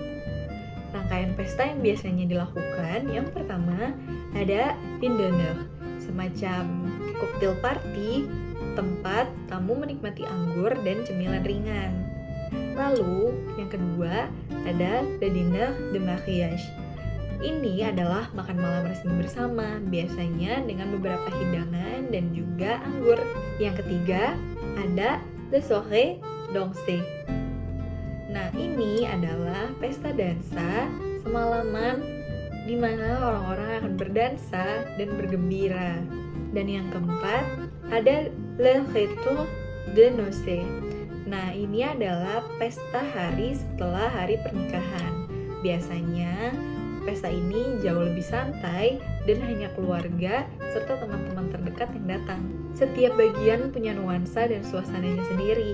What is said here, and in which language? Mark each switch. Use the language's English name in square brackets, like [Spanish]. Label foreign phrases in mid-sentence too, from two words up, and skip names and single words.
[Indonesian] Rangkaian pesta yang biasanya dilakukan, yang pertama ada [French] vin d'honneur, [Indonesian] semacam [English] cocktail party, [Indonesian] tempat tamu menikmati anggur dan cemilan ringan. Lalu, yang kedua, ada [French] le dîner de mariage. [Indonesian] Ini adalah makan malam resmi bersama, biasanya dengan beberapa hidangan dan juga anggur. Yang ketiga, ada [French] le soirée dansée. [Indonesian] Nah, ini adalah pesta dansa semalaman di mana orang-orang akan berdansa dan bergembira. Dan yang keempat, ada [French] le retour de noces. [Indonesian] Nah, ini adalah pesta hari setelah hari pernikahan. Biasanya, pesta ini jauh lebih santai dan hanya keluarga serta teman-teman terdekat yang datang. Setiap bagian punya nuansa dan suasananya sendiri.